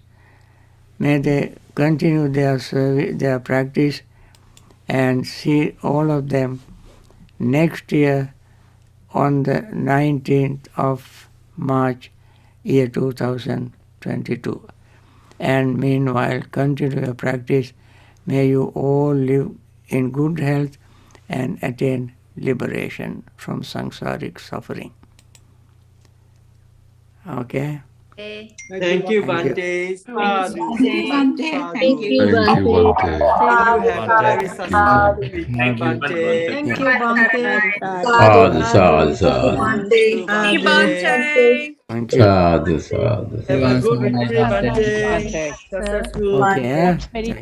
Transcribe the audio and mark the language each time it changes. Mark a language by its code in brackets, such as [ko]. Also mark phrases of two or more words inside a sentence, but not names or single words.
[en] May they continue their practice and see all of them next year on the 19th of March, year 2022. And meanwhile, continue your practice. May you all live in good health and attain liberation from samsaric suffering. Okay? Thank you, Bhante. Sadhu. Bhante. Thank you, Thank you, Bhante. Bhante. You have a very successful weekend, Bhante. Thank you, Bhante. [pi] Sadhu, sadhu, sadhu. [en] Thank you, Bhante. Thank you. [pi] Sadhu, sadhu. [en] Have a good retreat, Bhante. Successful. Okay.